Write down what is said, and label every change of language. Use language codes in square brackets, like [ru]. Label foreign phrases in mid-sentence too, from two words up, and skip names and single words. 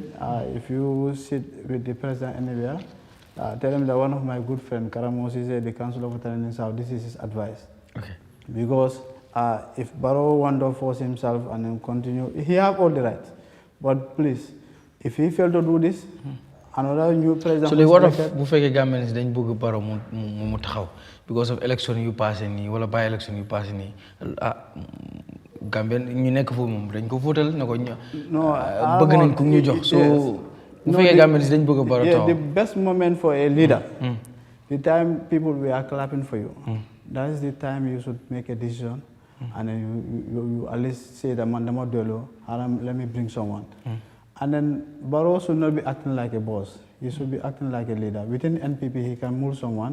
[en] If you sit with the president anywhere, tell him that one of my good friends, Karamo Ceesay, the Council of Attendance South, this is his advice. Okay. Because if Barrow want to force himself and then continue, he have all the rights. But please, if he fail to do this, another new president. So what of [wo] bu fekkee Gambians dañ bëgg Barrow mu taxaw [en] because of election [wo] yu passé nii wala [en] by election [wo] yu passé nii Gambian ñu nekk foofu moom dañ ko votal ne ko bëgg nañ ko ñu jox. So bu fekkee Gambians dañ bëgg Barrow taxaw. [en] The best moment for a leader, the time people were clapping for you, that is the time you should make a decision. And then you at least say that [wo] man dama delo, [en] let me bring someone. And then Barrow should not be acting like a boss. He should be acting like a leader. Within NPP, he can move someone.